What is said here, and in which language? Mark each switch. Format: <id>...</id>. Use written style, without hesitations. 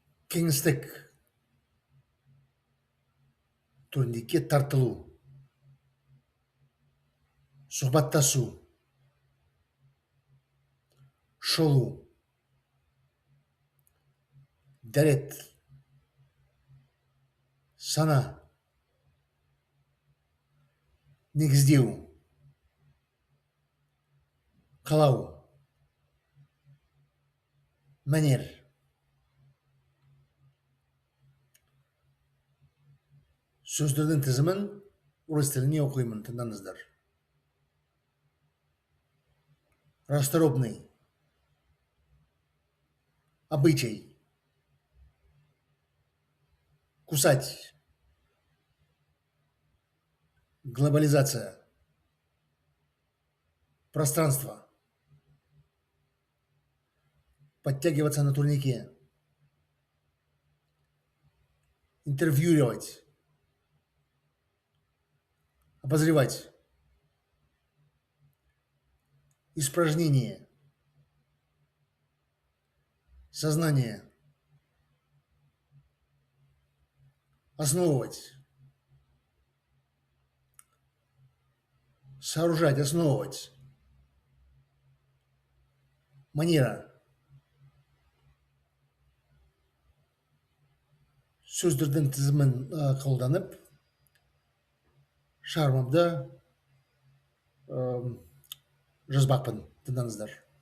<kk>кеңістік, турникке тартылу, сұхбаттасу, шолу, дәрет, сана, негіздеу, қалау, мәнер. Сөздердің тізімін орыс тіліне оқимын, тыңдаңыздар.</kk> <ru>Расторопный, обычай, кусать, глобализация, пространство, подтягиваться на турнике, интервьюировать, обозревать, испражнение, сознание, основывать, сооружать, основывать, манера.</ru> <kk>Сөздердің тізімін қолданып, шығармамды жазбақпын, тыңдаңыздар.</kk>